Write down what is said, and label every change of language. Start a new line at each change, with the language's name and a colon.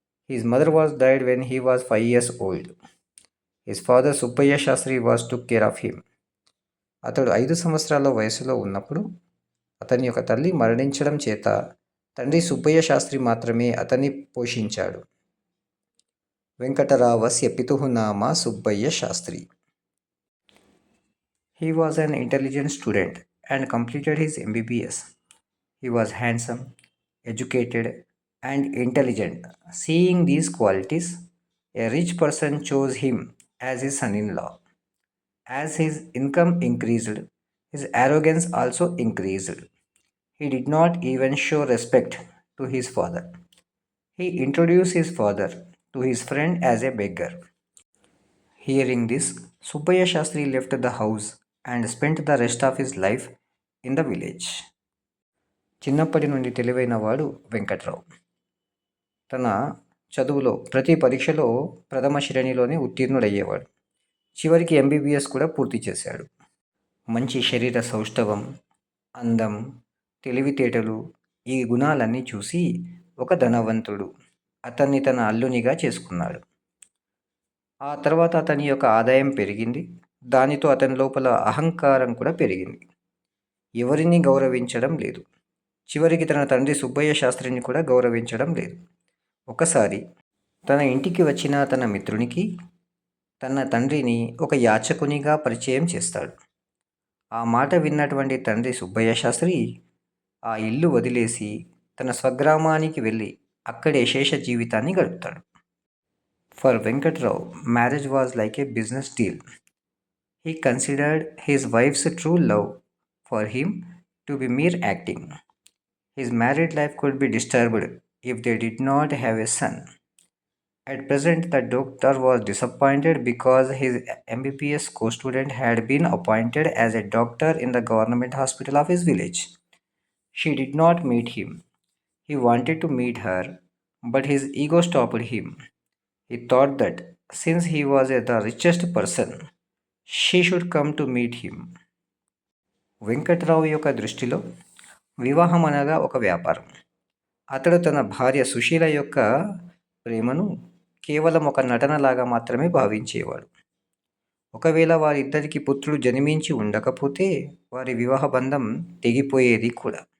English: His mother was died when he was 5 years old. His father Subbaiah Sastri was took care of him.
Telugu: అతడు 5 సంవత్సరాల వయసులో ఉన్నప్పుడు అతని యొక్క తల్లి మరణించడం చేత తండ్రి సుబ్బయ్య శాస్త్రి మాత్రమే అతన్ని పోషించాడు.
Sanskrit: వెంకటరావస్య పితుః నామ Subbaiah Sastry.
English: He was an intelligent student and completed his MBBS. He was handsome, educated, and intelligent. Seeing these qualities, a rich person chose him as his son-in-law. As his income increased, his arrogance also increased. He did not even show respect to his father. He introduced his father to his friend as a beggar. Hearing this, Subbaya Shastri left the house and spent the rest of his life in the village.
Telugu: చిన్నప్పటి నుండి తెలివైన వాడు వెంకట్రావు. తన చదువులో ప్రతి పరీక్షలో ప్రథమ శ్రేణిలోనే ఉత్తీర్ణుడయ్యేవాడు. చివరికి MBBS కూడా పూర్తి చేశాడు. మంచి శరీర సౌష్ఠవం, అందం, తెలివితేటలు, ఈ గుణాలన్నీ చూసి ఒక ధనవంతుడు అతన్ని తన అల్లునిగా చేసుకున్నాడు. ఆ తర్వాత అతని యొక్క ఆదాయం పెరిగింది. దానితో అతని లోపల అహంకారం కూడా పెరిగింది. ఎవరిని గౌరవించడం లేదు. చివరికి తన తండ్రి సుబ్బయ్య శాస్త్రిని కూడా గౌరవించడం లేదు. ఒకసారి తన ఇంటికి వచ్చిన తన మిత్రునికి తన తండ్రిని ఒక యాచకునిగా పరిచయం చేస్తాడు. ఆ మాట విన్నటువంటి తండ్రి సుబ్బయ్య శాస్త్రి ఆ ఇల్లు వదిలేసి తన స్వగ్రామానికి వెళ్ళి అక్కడే శేష జీవితాన్ని గడుపుతాడు.
English: For Venkatrao, marriage was like a business deal. He considered his wife's true love for him to be mere acting. His married life could be disturbed if they did not have a son. At present, the doctor was disappointed because his MBBS co-student had been appointed as a doctor in the government hospital of his village. She did not meet him. He wanted to meet her, but his ego stopped him. He thought that since he was the richest person, she should come to meet him.
Telugu: Venkatrao యొక్క దృష్టిలో వివాహం అనగా ఒక వ్యాపారం. అతడు తన భార్య సుశీల యొక్క ప్రేమను కేవలం ఒక నటనలాగా మాత్రమే భావించేవాడు. ఒకవేళ వారిద్దరికి పుత్రుడు జన్మించి ఉండకపోతే వారి వివాహ బంధం తెగిపోయేది కూడా.